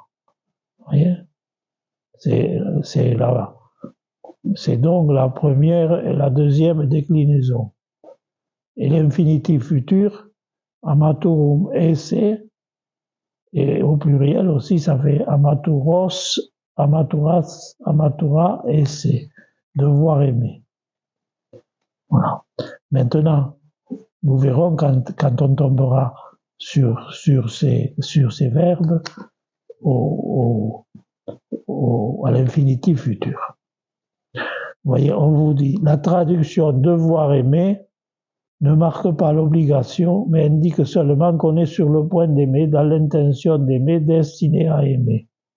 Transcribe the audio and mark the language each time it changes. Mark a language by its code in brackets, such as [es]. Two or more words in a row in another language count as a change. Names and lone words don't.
[fr] Vous voyez? C'est donc la première et la deuxième déclinaison. Et l'infinitif futur, [la] amaturum esse, [fr] et au pluriel aussi, ça fait [la] amaturos, amaturas, amatura esse, [fr] devoir aimer. Voilà. Maintenant, nous verrons quand on tombera sur ces verbes à l'infinitif futur. Vous voyez, on vous dit, la traduction devoir aimer ne marque pas l'obligation, mais indique seulement qu'on est sur le point d'aimer, dans l'intention d'aimer, destiné à aimer.